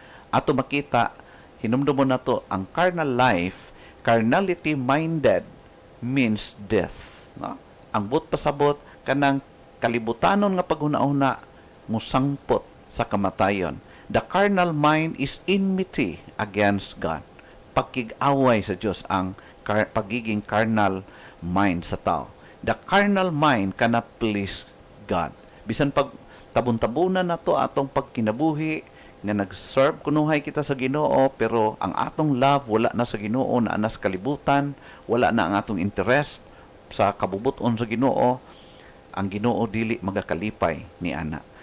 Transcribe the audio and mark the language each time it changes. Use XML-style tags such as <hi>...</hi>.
<ceb>Ato makita, hinumdumon na to, ang carnal life, carnality-minded means death. No? Ang but pasabot, kanang kalibutanon nga paghuna-una, musangpot sa kamatayon.</ceb> <en>The carnal mind is enmity against God.</en> <ceb>Pagkig-away sa Diyos ang pagiging carnal mind sa tao.</ceb> <en>The carnal mind cannot please God.</en> <ceb>Bisan pag tabon-tabunan na to atong pagkinabuhi, nga nag-serve kunuhay kita sa Ginoo, pero ang atong love wala na sa Ginoo, na anas kalibutan, wala na ang atong interest sa kabubuton sa Ginoo, ang Ginoo dili magakalipay ni ana.</ceb>